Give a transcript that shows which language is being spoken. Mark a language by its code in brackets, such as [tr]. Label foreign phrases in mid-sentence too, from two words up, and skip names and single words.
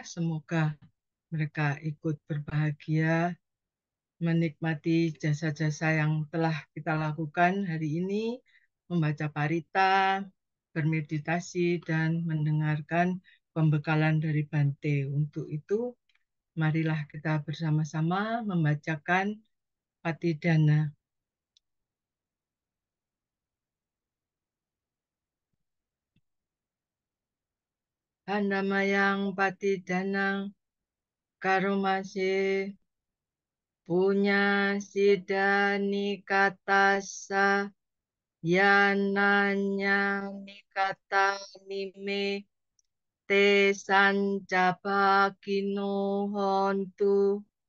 [id] Semoga mereka ikut berbahagia menikmati jasa-jasa yang telah kita lakukan hari ini, membaca parita, bermeditasi, dan mendengarkan pembekalan dari Bante. Untuk itu, marilah kita bersama-sama membacakan Patidana. [pi] Handamayang Patidanang Karomase Punya Sida Nikatasa Yananya Nikata Nime Te Sancapakino Hontu